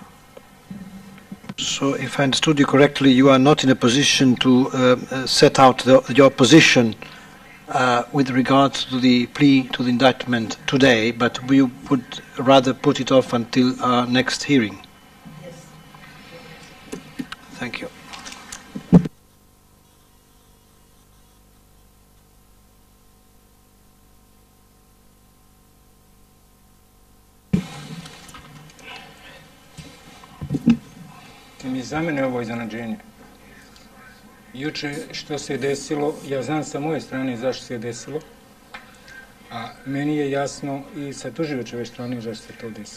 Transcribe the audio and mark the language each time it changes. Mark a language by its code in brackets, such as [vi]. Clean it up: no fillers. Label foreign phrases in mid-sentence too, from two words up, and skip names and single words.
[en] So, if I understood you correctly, you are not in a position to set out your position with regards to the plea to the indictment today, but we would rather put it off until our next hearing. Yes. Thank you. [sr] Za mene je ovo iznenađenje. Juče što se desilo, ja znam sa moje strane zašto se desilo, a meni je jasno i sa tužilačeve strane zašto se to desilo.